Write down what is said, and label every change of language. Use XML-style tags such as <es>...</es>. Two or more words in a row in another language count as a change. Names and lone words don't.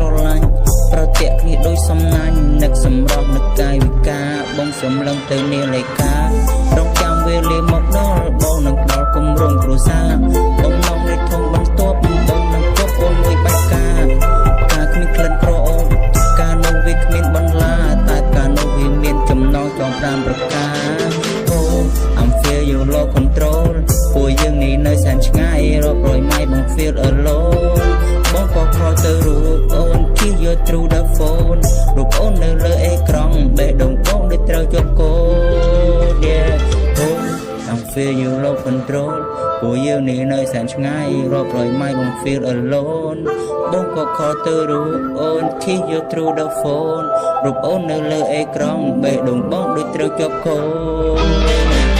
<km>ឡាញ់ប្រតិគ្នាដូចសំណាញ់នឹកសម្រស់នឹកកាយវិការបងសម្លឹងទៅនាឡិការងចាំវេលាមកដល់បងនឹងដល់គម្រោងគ្រួសារបំណ ងនៃធំបន្ទាប់បងនឹងគប់អូនមួយបាច់ការគ្មានក្លិនក្រអូបការនោះវាគ្មានបន្លាតែការនោះវាមានចំណងចង 5ប្រការអូ</km> <en>I'm feel you low control</en> <km>ពួកយើងនេះនៅសែនឆ្ងាយរាប់រយម៉ៃបង feel alone បងក៏ខលទៅរូបអូន</km> <en>kiss you through the phone</en> <km>រូបអូននៅលើអេក្រង់បេះដូងបងដូចត្រូវជាប់កូន</km> <en>yeah oh I'm feel you low control</en> <km>ពួកយើងនេះនៅសែនឆ្ងាយរាប់រយម៉ៃបង</km> <en>feel alone</en> <km>បងក៏ខលទៅរូបអូន</km> <en>kiss you through the phone</en> <km>រូបអូននៅលើអេក្រង់បេះដូងបងដូចត្រូវជាប់កូន</km>